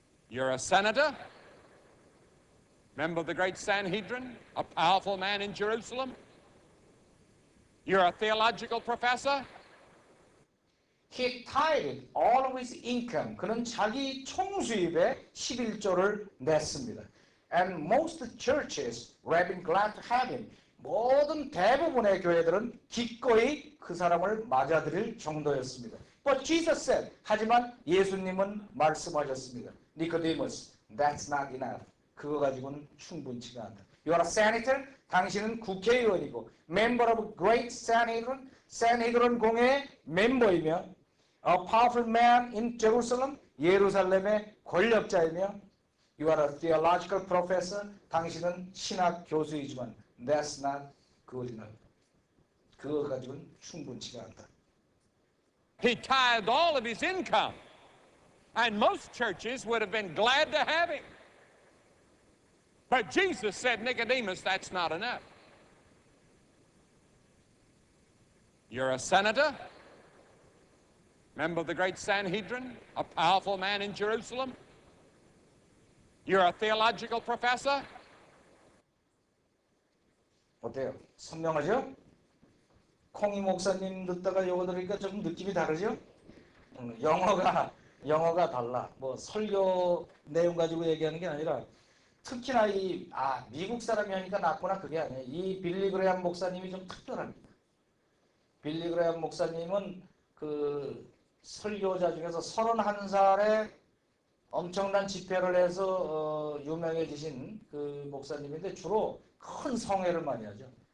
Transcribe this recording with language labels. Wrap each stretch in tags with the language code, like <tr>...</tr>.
<en>You're a senator, member of the great Sanhedrin, a powerful man in Jerusalem. You're a theological professor. He tithed all of his income.</en> <ko>그는 자기 총수입의 11조를 냈습니다.</ko> <en>And most churches were been glad to have him.</en> <ko>모든 대부분의 교회들은 기꺼이 그 사람을 맞아들일 정도였습니다.</ko> <en>But Jesus said,</en> <ko>하지만 예수님은 말씀하셨습니다.</ko> <en>Nicodemus, that's not enough.</en> <ko>그거 가지고는 충분치가 않다.</ko> <en>You are a senator.</en> <ko>당신은 국회의원이고</ko> <en>member of great Sanhedrin. Sanhedrin</en> <ko>공회의 멤버이며</ko> <en>a powerful man in Jerusalem.</en> <ko>예루살렘의 권력자이며</ko> <en>You are a theological professor.</en> <ko>당신은 신학 교수이지만</ko> <en>that's not good enough.</en> <ko>그거 가지고는 충분치가 않다.</ko> <en>He tithed all of his income. And most churches would have been glad to have him. But Jesus said, Nicodemus, that's not enough. You're a senator, member of the great Sanhedrin, a powerful man in Jerusalem. You're a theological professor.</en> <ko>어때요? 선명하죠? 콩이 목사님 듣다가 이거 들으니까 좀 느낌이 다르죠? 영어가 달라. 뭐 설교 내용 가지고 얘기하는 게 아니라 특히나 미국 사람이 하니까 낫구나 그게 아니에요. 이 빌리 그레함 목사님이 좀 특별합니다. 빌리 그레함 목사님은 그 설교자 중에서 31살에 엄청난 집회를 해서 유명해지신 그 목사님인데 주로 큰 성회를 많이 하죠.</ko>